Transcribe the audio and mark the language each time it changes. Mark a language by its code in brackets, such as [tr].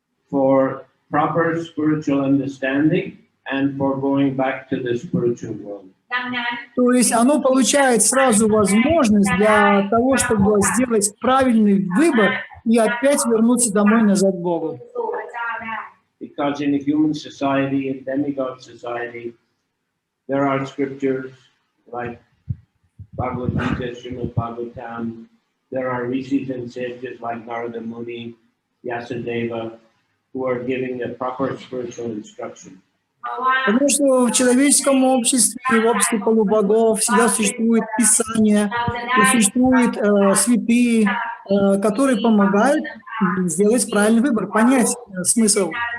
[en] For proper spiritual understanding and for going back to the spiritual world. [ru] То есть оно получает сразу возможность для того, чтобы сделать правильный выбор и опять вернуться домой назад к Богу. [en] Because in a human society, in demigod society, there are scriptures like Bhagavad Gita, Srimad Bhagavatam. There are rishis and sages like Narada Muni, Vyasadeva, who are giving a proper spiritual instruction. [ru] Потому что в человеческом обществе, в обществе полубогов всегда существует Писание, и существуют святые, которые помогают сделать правильный выбор, понять смысл.